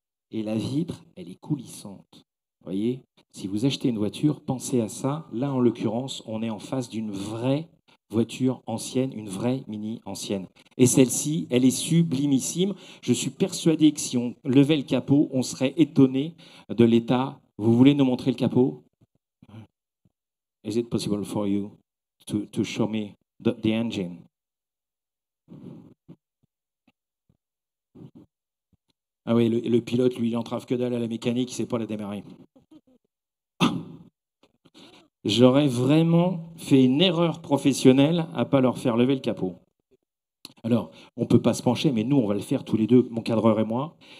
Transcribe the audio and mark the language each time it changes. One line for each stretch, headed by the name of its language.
French: Et la vitre, elle est coulissante. Vous voyez, si vous achetez une voiture, pensez à ça. Là, en l'occurrence, on est en face d'une vraie voiture ancienne, une vraie Mini ancienne. Et celle-ci, elle est sublimissime. Je suis persuadé que si on levait le capot, on serait étonné de l'état. Vous voulez nous montrer le capot?
English: Is it possible for you to show me the engine?
French: Ah oui, le pilote, lui, il entrave que dalle à la mécanique, il ne sait pas la démarrer. J'aurais vraiment fait une erreur professionnelle à ne pas leur faire lever le capot. Alors, on ne peut pas se pencher, mais nous, on va le faire tous les deux, mon cadreur et moi.